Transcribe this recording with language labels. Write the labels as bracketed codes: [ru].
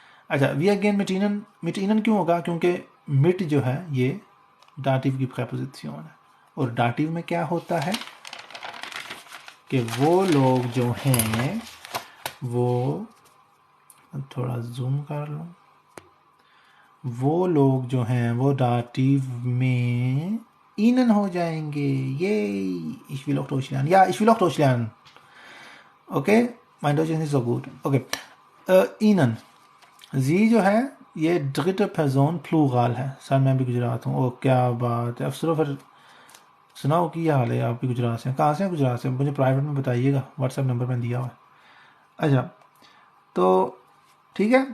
[ur] اچھا we again مٹینن کیوں ہوگا, کیونکہ مٹ جو ہے یہ ڈاٹیو کی پریپوزیشن ہے, اور ڈاٹیو میں کیا ہوتا ہے کہ وہ لوگ جو ہیں وہ, تھوڑا زوم کر لوں, وہ لوگ جو ہیں وہ ڈاٹیو میں اینن ہو جائیں گے. [de] یہ ich will auch Deutsch lernen. Ja, ich will auch Deutsch lernen. Okay, mein Deutsch ist nicht so gut. Okay. [ur] اینن زی جو ہے یہ [de] dritte Person [ur] پلورال ہے. سر میں بھی گجرات ہوں. او کیا بات ہے. افسروں پھر سناؤ کی حال ہے. آپ بھی گجرات سے. کہاں سے ہیں گجرات سے؟ مجھے پرائیویٹ میں بتائیے گا. واٹس ایپ نمبر میں دیا ہوا ہے. اچھا تو ٹھیک ہے.